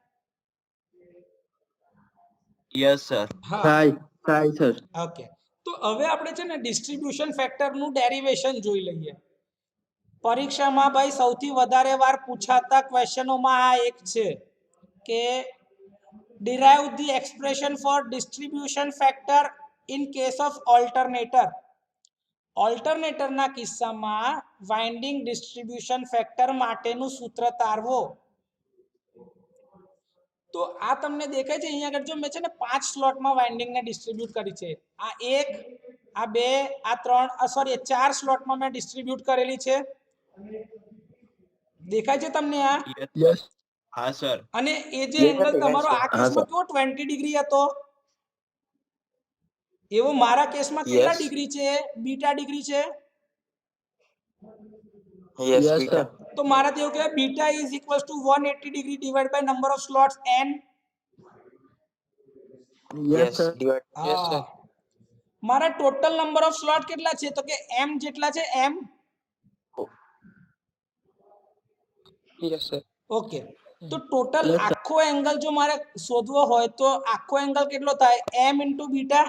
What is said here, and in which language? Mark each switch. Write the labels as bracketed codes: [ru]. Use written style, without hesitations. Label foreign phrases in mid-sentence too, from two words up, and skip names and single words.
[en] Yes, sir. [gu] હા [en] Hi, sir. [gu] ઓકે. તો હવે આપણે છે ને [en] distribution factorનું derivation [gu] જોઈ લઈએ. પરીક્ષામાં ભાઈ સૌથી વધારે વાર પૂછાતા ક્વેશ્ચનોમાં આ એક છે કે [en] derive the expression for distribution factor in case of alternator. [gu] ઓલ્ટરનેટરના કિસ્સામાં [en] winding distribution factor [gu] માટેનું સૂત્ર તારવો. તો આ તમને દેખાય છે અહીંયા આગળ જો મેં છે ને 5 સ્લોટમાં વાઇન્ડિંગને ડિસ્ટ્રીબ્યુટ કરી છે. આ 1 આ 2 આ 3 સોરી 4 સ્લોટમાં મેં ડિસ્ટ્રીબ્યુટ કરેલી છે. દેખાય છે તમને આ? [en] Yes. હા, sir. [gu] અને એ જે એંગલ તમારો આ કેસમાં કેવો 20 ડિગ્રી હતો એવો મારા કેસમાં કેટલા ડિગ્રી છે? [en] beta degree [gu] છે. [en] Yes, beta. [gu] તો મારાથી એવું કહેવાય [en] beta is equals to 180 degree divide by number of slots n. Yes, sir. Divide. [gu] હા મારા [en] total number of slot [gu] કેટલા છે? તો કે m જેટલા છે m. [en] Yes, sir. [gu] ઓકે. તો ટોટલ આખો એંગલ જો મારે શોધવો હોય તો આખો એંગલ કેટલો થાય? [en] m into beta.